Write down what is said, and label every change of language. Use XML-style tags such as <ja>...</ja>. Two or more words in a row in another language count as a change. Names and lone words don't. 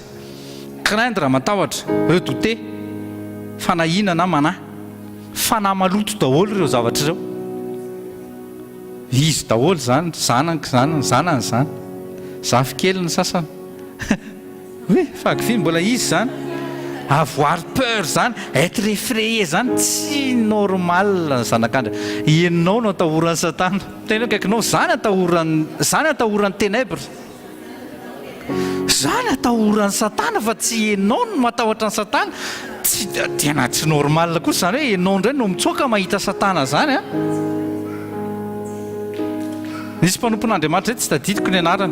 <mg>Craindre matahotra, redouter fanahina na manahy. Fanahy maloto daholo ireo zavatra ireo. Izy daholo zany, zanany zany. Zafy kely ny sasany. Oui, fakifiny mbola izy zany.</mg> <fr>Avoir peur</fr> <mg>zany,</mg> <fr>être effrayé</fr> <mg>zany tsy normal ny zanak'Andriamanitra. Ianao no atahoran'ny Satana. Tena kaikinao zany atahoran'ny ténèbres. Zany atahoran'ny Satana fa tsy ianao no matahotra ny Satana. Tena tsy normal kosa zany hoe ianao indray no mitsoaka mahita Satana zany Nisy mpanompon'Andriamanitra zay tsy tadidiko ny anarany.</mg>